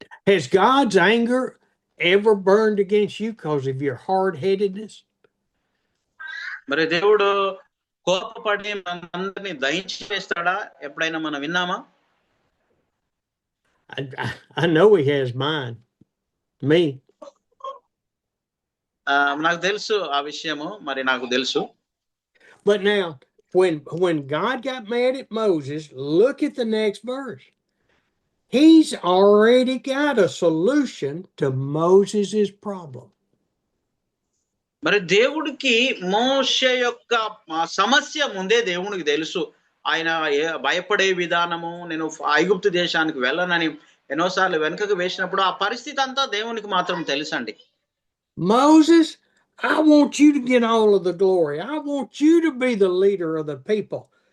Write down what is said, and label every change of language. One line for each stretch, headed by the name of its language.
English: Has God's anger ever burned against you because of your hard-headedness?
Telugu: మరి దేవుడు కోపపడి మనందరినీ దహించి వేస్తాడా? ఎప్పుడైనా మనం విన్నామా?
English: I know he has mine. Me.
Telugu: నాకు తెలుసు ఆ విషయము, మరి నాకు తెలుసు.
English: But now, when God got mad at Moses, look at the next verse. He's already got a solution to Moses's problem.
Telugu: మరి దేవుడికి మోషే యొక్క సమస్య ముందే దేవునికి తెలుసు. ఆయన భయపడే విధానము, నేను ఐగుప్తు దేశానికి వెళ్ళనని ఎన్నోసార్లు వెనుకకు వేసినప్పుడు ఆ పరిస్థితి అంతా దేవునికి మాత్రం తెలుసండి.
English: Moses, I want you to get all of the glory. I want you to be the leader of the people.